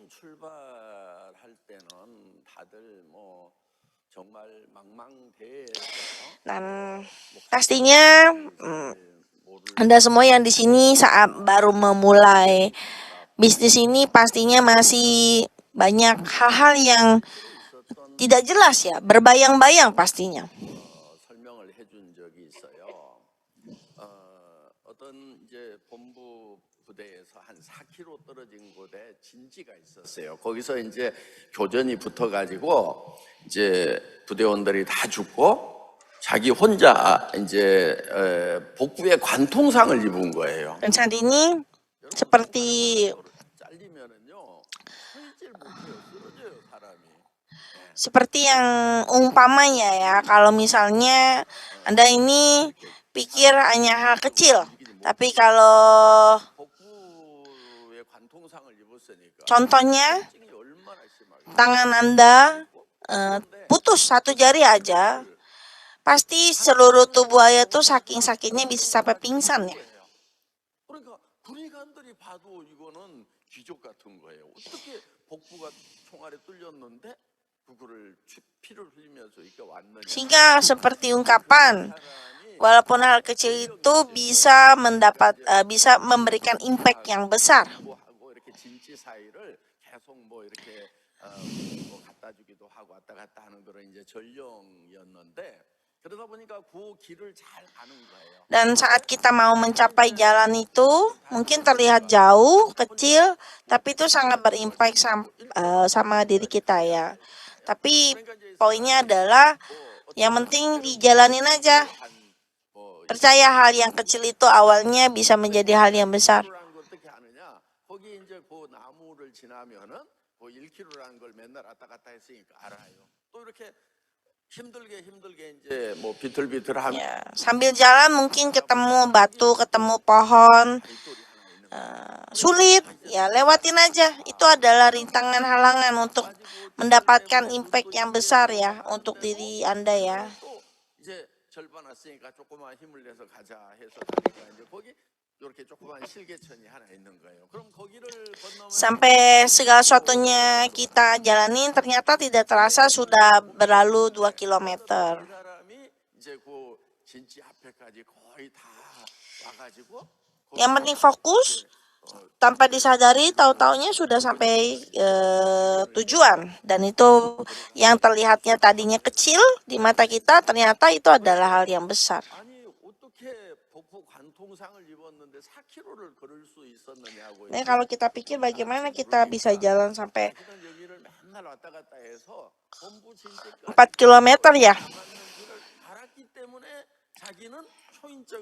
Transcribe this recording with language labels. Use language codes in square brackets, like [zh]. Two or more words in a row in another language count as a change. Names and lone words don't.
[id] Dan pastinya Anda semua yang di sini saat baru memulai bisnis ini pastinya masih banyak hal-hal yang tidak jelas ya, berbayang-bayang pastinya. [ko] 설명을 해준 적이 있어요. 어떤 이제 본부 부대에서 한 4km 떨어진 곳에 진지가 있었어요. 거기서 이제 교전이 붙어가지고 이제 부대원들이 다 죽고 자기 혼자 이제 복부에 관통상을 입은 거예요. [id] Dan saat ini seperti [ko] 잘리면은요, 서 있질 못해요, 쓰러져요 사람이. [id] Seperti yang umpamanya ya, kalau misalnya Anda ini pikir hanya hal kecil, tapi kalau [ko] 복부에 관통상을 입었으니까 [id] contohnya [ko] 통증이 얼마나 심하게. [id] tangan Anda putus satu jari aja, pasti seluruh tubuh Anda tuh saking sakitnya bisa sampai pingsan ya. [ko] 그러니까 군의관들이 봐도 이거는 기적 같은 거예요. 어떻게 복부가 총알에 뚫렸는데 그거를 피를 흘리면서 이렇게 왔느냐. [id] Sehingga seperti ungkapan, walaupun hal kecil itu bisa bisa memberikan impact yang besar. [ko] 하고 이렇게 진지 사이를 계속 뭐 이렇게 뭐 갖다 주기도 하고 왔다 갔다 하는 그런 이제 전령이었는데 그러다 보니까 그 길을 잘 아는 거예요. [id] Dan saat kita mau mencapai jalan itu, mungkin terlihat jauh, kecil, tapi itu sangat berimpact sama diri kita ya. Tapi poinnya adalah yang penting dijalanin aja. Percaya hal yang kecil itu awalnya bisa menjadi hal yang besar. [ko] 를 어떻게 하느냐? 거기 이제 그 나무를 지나면은 그 1km라는 걸 맨날 왔다 갔다 했으니까 알아요. 또 이렇게 힘들게 이제 뭐 비틀비틀하면 [id] Ya, sambil jalan mungkin ketemu batu, ketemu pohon, sulit, ya lewatin aja. Itu adalah rintangan halangan untuk mendapatkan impact yang besar ya untuk diri Anda ya. [ko] 또 이제 절반 왔으니까 조그만 힘을 내서 가자 해서 가니까 이제 거기 이렇게 조그만 실개천이 하나 있는 거예요. 그럼 거기를 건너면 [id] Sampai segala sesuatunya kita jalanin ternyata tidak terasa sudah berlalu 2 kilometer. [ko] 그 사람이 이제 그 진지 앞에까지 거의 다 와가지고 [id] Yang penting fokus, tanpa disadari tahu-taunya sudah sampai tujuan. Dan itu yang terlihatnya tadinya kecil di mata kita, ternyata itu adalah hal yang besar. [ko] 아니 어떻게 복부 관통상을 입었는데 4km를 걸을 수 있었느냐고. [id] Nah, kalau kita pikir bagaimana kita bisa jalan sampai [ko] 자기는 여기를 맨날 왔다 갔다 해서 본부 진지까지 [id] 4 kilometer ya. [ko] 가는 길을 알았기 때문에 자기는 초인적을